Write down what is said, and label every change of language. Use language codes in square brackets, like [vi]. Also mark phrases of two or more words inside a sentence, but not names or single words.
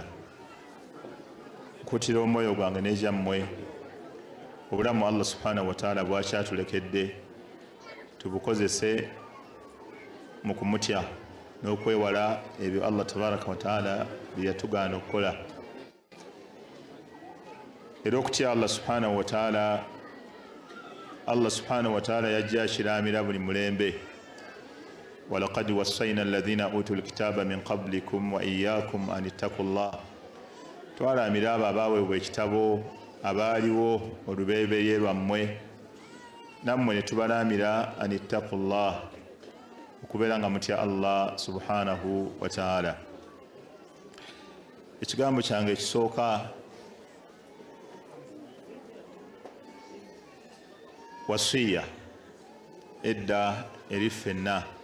[lg] Nkutira omwoyo gwange n'egyammwe obulamu Allah [ar] سبحانه وتعالى [lg] bwakyatulekedde tubukozese mu kumutya n'okwewala ebyo Allah [ar] تبارك وتعالى [lg] bye yatugaana okukola. Era okutya Allah [ar] سبحانه وتعالى [lg] yajja akiramira buli mulembe. [ar] ولقد وصينا الذين أوتوا الكتاب من قبلكم وإياكم أن اتقوا الله. [lg] Twalamira abo abaweebwa ekitabo abaaliwo olubereberye lwammwe nammwe ne tubalamira [ar] أن اتقوا الله [lg] okubeera nga mutya Allah [ar] سبحانه وتعالى. [lg] Ekigambo kyange ekisooka wasiya edda eri ffenna.